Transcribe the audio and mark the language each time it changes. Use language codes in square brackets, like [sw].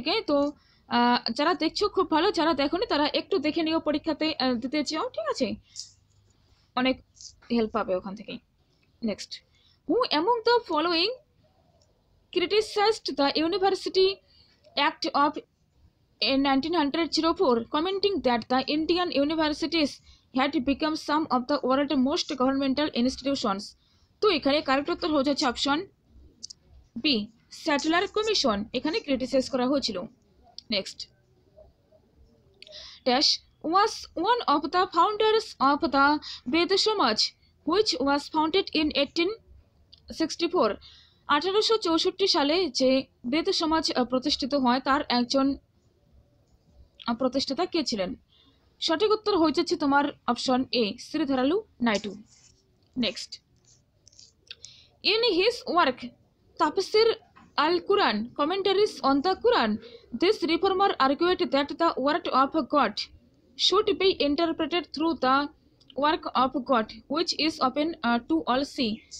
[bn] তো যারা দেখছো খুব ভালো, যারা দেখোনি তারা একটু দেখে নিও, পরীক্ষাতে দিতে চাও, ঠিক আছে, অনেক হেল্প পাবে ওখান থেকে। [en] Next, who among the following criticized the University Act of 1904, commenting that the Indian universities had become some of the world's most governmental institutions. [bn] তো এখানে কারেক্ট উত্তর হয়ে যাচ্ছে অপশন বি, স্যাটলার কমিশন, এখানে ক্রিটিসাইজ করা হয়েছিল। [en] Next, dash was one of the founders of the Ved Samaj, which was founded in 1864. [bn] 1864 সালে যে বেদ সমাজ প্রতিষ্ঠিত হয় তার একজন প্রতিষ্ঠাতা কে ছিলেন? সঠিক উত্তর হয়ে যাচ্ছে তোমার option A, শ্রীধরালু Naidu. [en] Next, in his work Tafsir al Quran, commentaries on the Quran, this reformer argued that the word of God should be interpreted through the work of God, which is open to all see.